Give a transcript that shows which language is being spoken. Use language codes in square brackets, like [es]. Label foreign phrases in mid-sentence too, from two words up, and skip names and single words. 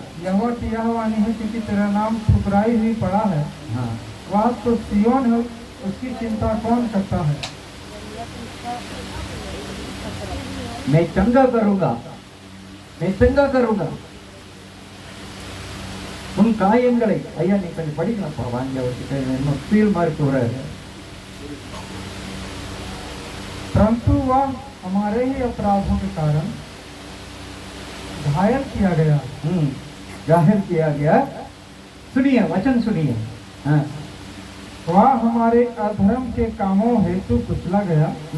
[hi] यहोवा की यह वाणी है, क्योंकि तेरा नाम ठुकराई हुई पड़ा है। हाँ, वह तो सियोन है, उसकी चिंता कौन करता है। मैं चंगा करूंगा, मैं चंगा करूंगा उन [ta] காயங்களை ஐயா நீ கொஞ்சம் படிக்கலாம்ப்பா, வாங்க ஒரு ஃபீல் மார்க் [hi] हो रहा है। परंतु वह हमारे ही अपराधों के कारण घायल किया गया। जाहिर किया गया। सुनिए वचन सुनिए। हाँ, वह हमारे अधर्म के कामों हेतु कुचला गया।